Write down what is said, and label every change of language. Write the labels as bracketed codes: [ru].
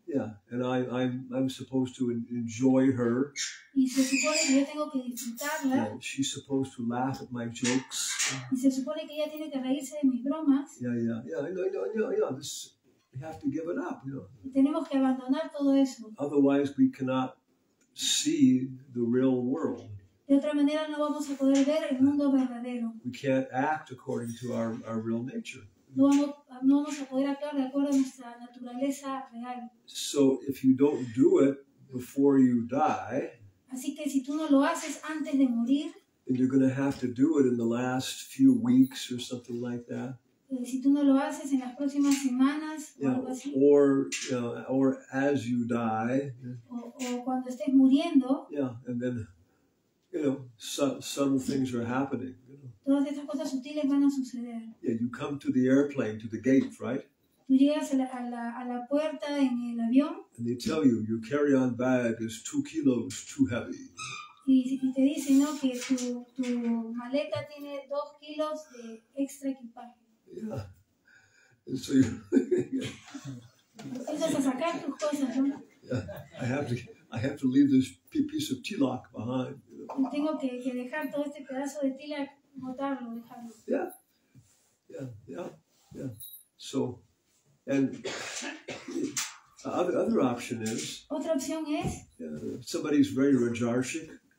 [en] Yeah, and I'm supposed to enjoy her. [es] y se supone que yo tengo que disfrutarla [en] Yeah, she's supposed to laugh at my jokes. [es] y se supone que ella tiene que reírse de mis bromas [en] Yeah. I know. This, we have to give it up. [es] y tenemos que abandonar todo eso. [en] Otherwise, we cannot see the real world. [es] De otra manera no vamos a poder ver el mundo verdadero. [en] We can't act according to our real nature. [es] No vamos a poder actuar de acuerdo a nuestra naturaleza real. [en] So if you don't do it before you die, [es] Así que si tú no lo haces antes de morir, [en] then you're going to have to do it in the last few weeks or something like that. [es] si tú no lo haces en las próximas semanas o algo así, [en] Or as you die. [es] o cuando estés muriendo, [en] Yeah, and then, subtle things are happening. [es] todas estas cosas sutiles van a suceder. [en] Yeah, you come to the airplane, to the gate, right? [es] Tú llegas a la puerta en el avión [en] and they tell you your carry-on bag is 2 kilos too heavy. [es] y te dicen, ¿no?, que tu maleta tiene 2 kilos de extra equipaje. [en] Yeah. And so you, [es] Empiezas a sacar tus cosas, ¿no? [en] yeah, I have to leave this piece of tilak behind. You know? [es] Y tengo que dejar todo este pedazo de tila, botarlo, dejarlo. [en] Yeah. So, and the other option is [es] Otra opción es [en] somebody's very rajarshik,